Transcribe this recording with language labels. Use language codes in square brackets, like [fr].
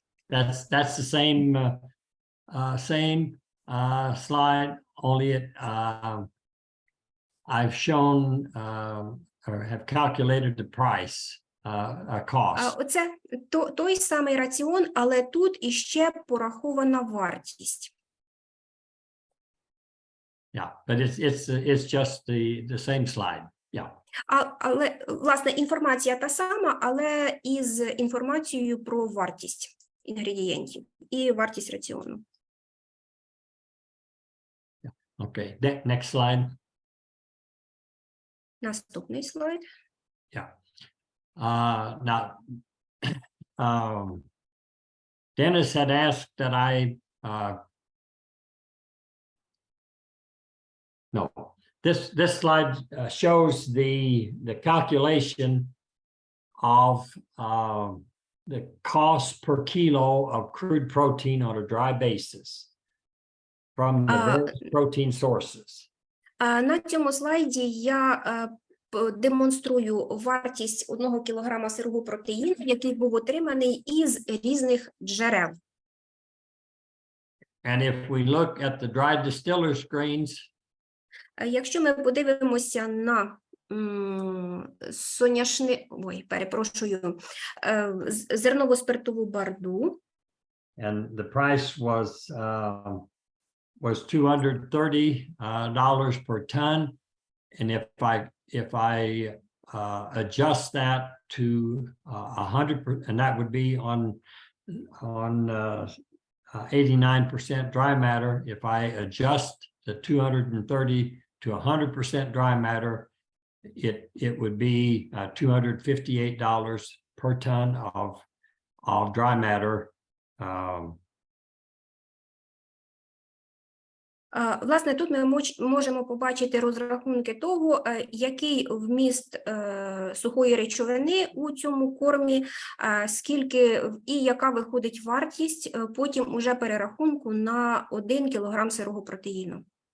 [en] That's the same slide, only I've shown or have calculated the price, cost. [uk] Оце той самий раціон, але тут іще порахована вартість. [en] Yeah, but it's just the same slide. Yeah. [uk] Але, власне, інформація та сама, але із інформацією про вартість інгредієнтів і вартість раціону. [en] Okay, next slide. [uk] Наступний слайд. [en] Yeah. Now, Dennis had asked that I, no, this slide shows the calculation of the cost per kilo of crude protein on a dry basis from the various protein sources. [uk] На цьому слайді я демонструю вартість 1 кілограма сирого протеїну, який був отриманий із різних джерел. [en] And if we look at the dried distillers grains, [uk] якщо ми подивимося на зерново-спиртову барду, [en] and the price was $230 per ton, and if I adjust that to 100%, and that would be on 89% dry matter. If I adjust the 230 to 100% dry matter, it would be $258 per ton of dry matter. [uk] Власне, тут ми можемо побачити розрахунки того, який вміст сухої речовини у цьому кормі, скільки і яка виходить вартість потім уже перерахунку на 1 кілограм сирого протеїну.